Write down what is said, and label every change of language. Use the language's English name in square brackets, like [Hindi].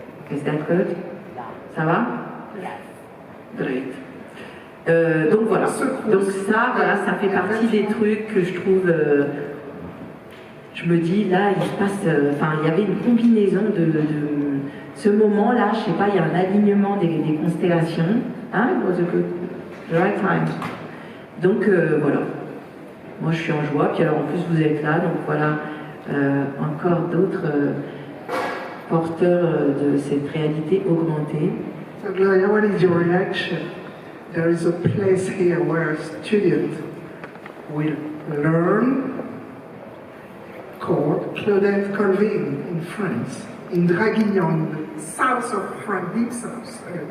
[English] Is that good? [French] Ça va? [English] Great. [French] Donc voilà. Donc ça, voilà, ça fait partie des trucs que je trouve. Je me dis là, il se passe. Enfin, il y avait une combinaison de ce moment-là. Je sais pas, il y a un alignement des constellations. Hein? [English] It was a good, the right time. [French] Donc voilà. Moi, je suis en joie. Puis alors, en plus, vous êtes là, donc voilà. Encore d'autres porteurs de cette réalité augmentée. [English] So Gloria, what is your reaction? There is a place here where students will learn called Claudette Colvin in France, in Draguignan, in the south of France, deep south.